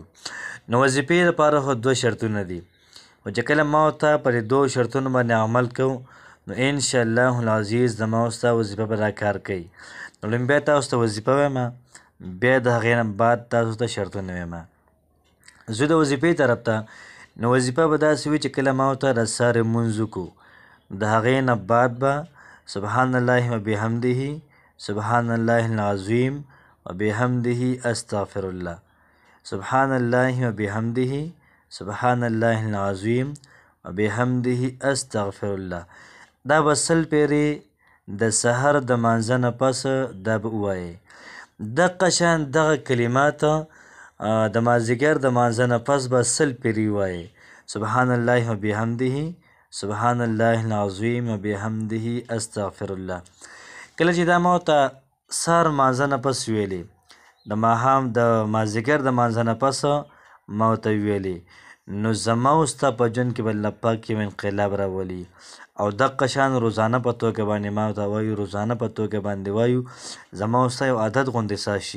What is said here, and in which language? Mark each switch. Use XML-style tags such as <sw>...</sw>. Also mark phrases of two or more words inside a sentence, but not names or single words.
<ps>نو وظیفې لپاره خو دوه شرطونه دي، خو چې کله ما او تا پر دې دوو شرطونو باندې عمل کوو نو</ps> <ar>انشاءالله العزیز</ar> <ps>زما او ستا وظیفه به دا کار کوي. نو لومبیا تاسو ته وظیفه وایم، بیا د هغې نه بعد تاسو ته شرطونه وایم. زه د وظیفې طرف ته نو وظیفه به داسې وي چې کله ما او تا د سهار لمونځ وکړو د هغې نه بعد به</ps> <ar>سبحان الله وبحمده سبحان الله العظیم وبحمده استغفر الله، سبحان الله وبحمده سبحان الله العظیم وبحمده استغفر الله.</ar> <ps>دا به 100 پیرې د سحر د مانځه نه پس دا به ووایې. دغه شان دغه کلمات د مازدیګر د مانځه نه پس به 100 پیرې ووایې،</ps> <ar>سبحان الله وبحمده سبحان الله العظیم وبحمده استغفر الله.</ar> <ps>کله چې دا ما ورته سهار مانځه نه پس ویلې، د ماښام د مازدیګر د مانځه نه پس ما ورته ویلې، نو زما او ستا په ژوند کې به الله پاک یو انقلاب راولي. او دغه شان روزانه په توګه باندې ما ورته وایو، روزانه په توګه باندې وایو، زما او ستا یو عادت غوندې ساز شي.</ps>